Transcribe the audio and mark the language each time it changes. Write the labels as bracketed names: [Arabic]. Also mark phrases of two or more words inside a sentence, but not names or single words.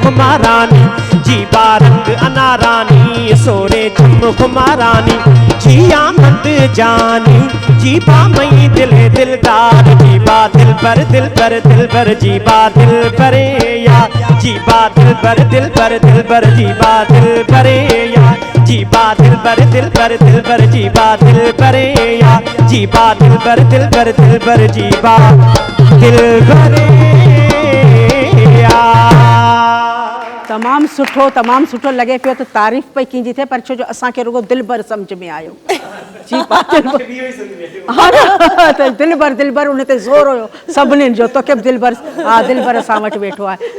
[Sindhi] महारानी, जीबा रंग अनारानी ज़ोरे छमुख महारानी, जिया मंद जानी जीबा मई दिले दिलदार, जीबा दिलबर दिलबर दिलबर जीबा दिलबरे या, जीबा दिलबर दिलबर दिलबर जीबा दिलबरे या, जीबा दिलबर दिलबर दिलबर जीबा दिलबरे या, जीबा दिलबर दिलबर दिलबर जीबा दिलबरे या। तमामु सुठो लॻे पियो त तारीफ़ पई कींदी थिए, पर छो जो असांखे रुगो दिलबर सम्झ में आयो। जीबा दिलबर, हा न, त दिलबर दिलबर उन ते ज़ोर हुयो सभिनीनि जो, तोखे बि दिलबर, हा दिलबर असां वटि वेठो आहे।